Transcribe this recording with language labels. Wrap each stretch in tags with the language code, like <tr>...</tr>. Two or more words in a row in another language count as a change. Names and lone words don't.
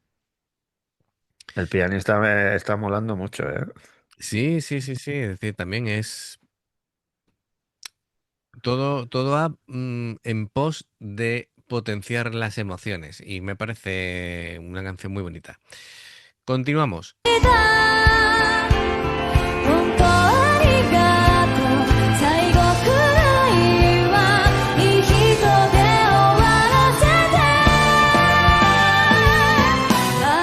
<es>El pianista me está molando mucho, ¿eh? Sí, sí, sí, sí. Es decir, también es todo va en pos de potenciar las emociones y me parece una canción muy bonita. Continuamos.</es> <ja>本当ありがとう最後くらいはいい人で終わらせて</ja>